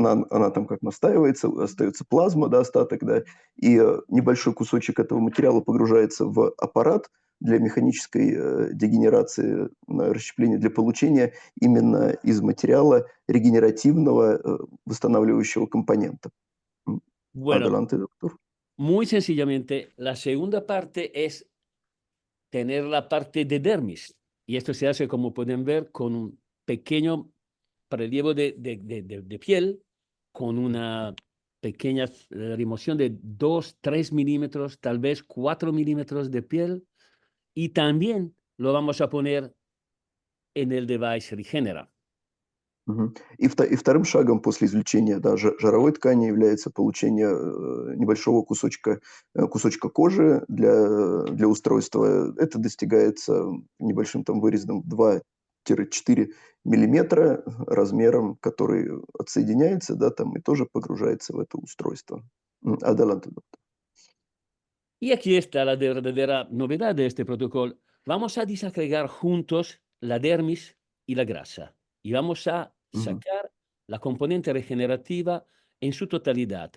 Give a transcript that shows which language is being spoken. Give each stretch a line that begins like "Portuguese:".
Russian: она там как настаивается, остается плазма, да, остаток, да, и небольшой кусочек этого материала погружается в аппарат для механической дегенерации, расщепления, для получения именно из материала регенеративного восстанавливающего компонента.
Spanish: Bueno, Adelante, doctor. muy sencillamente, la segunda parte es tener la parte de dermis. Y esto se hace, como pueden ver, con un pequeño prelievo de piel, con una pequeña remoción de 2, 3 milímetros, tal vez 4 milímetros de piel. Y también lo vamos a poner en el device Regenera.
Russian: И вторым шагом после извлечения, да, жировой ткани является получение небольшого кусочка кожи для устройства. Это достигается небольшим там вырезом 2-4 миллиметра размером, который отсоединяется, да, там, и тоже погружается в это устройство.
Spanish: Adelante, doctor. Y aquí está la verdadera novedad de este protocolo. Vamos a disagregar juntos la dermis y la grasa. Y vamos a sacar la componente regenerativa en su totalidad.